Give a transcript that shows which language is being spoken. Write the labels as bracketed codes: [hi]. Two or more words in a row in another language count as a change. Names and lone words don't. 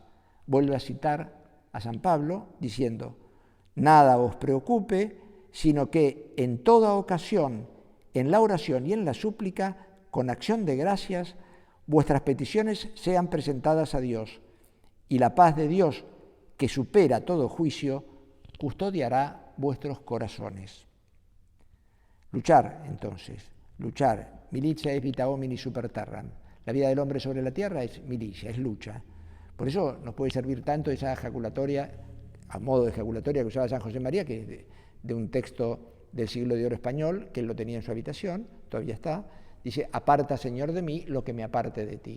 [es] Vuelve a citar a San Pablo diciendo, nada os preocupe, sino que en toda ocasión, en la oración y en la súplica, con acción de gracias, vuestras peticiones sean presentadas a Dios, y la paz de Dios, que supera todo juicio, custodiará vuestros corazones. Luchar, entonces, luchar. [la] Militia est vita homini super terram. [es] La vida del hombre sobre la tierra es milicia, es lucha. Por eso nos puede servir tanto esa ejaculatoria, a modo de ejaculatoria que usaba San José María, que es de un texto del siglo de oro español, que él lo tenía en su habitación, todavía está. Dice, aparta, Señor, de mí lo que me aparte de ti.